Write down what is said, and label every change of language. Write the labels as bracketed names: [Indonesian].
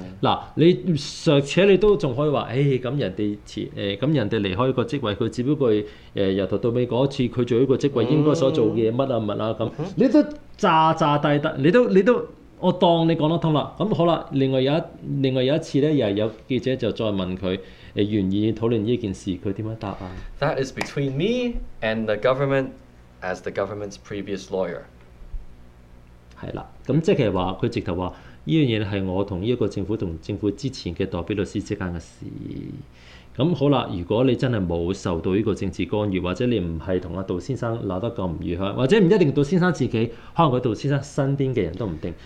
[Cantonese] 嗱，你尚且你都仲可以話，咁人哋咁人哋離開個職位，佢只不過由頭到尾嗰次佢做呢個職位應該所做嘅嘢乜啊乜啊咁，你都炸炸低得，你都。我當你講得通啦，咁好啦。另外有一次咧，又係有記者就再問佢，願意討論呢件事，佢點樣答啊 [English] ？That is between me and the government as the government's previous lawyer。 [Cantonese] 係啦，咁即係話佢直頭話呢樣嘢係我同呢一個政府同政府之前嘅代表律師之間嘅事。咁好啦，如果你真係冇受到呢個政治干預，或者你唔係同阿杜先生鬧得咁唔愉快，或者唔一定杜先生自己，可能佢杜先生身邊嘅人都唔定。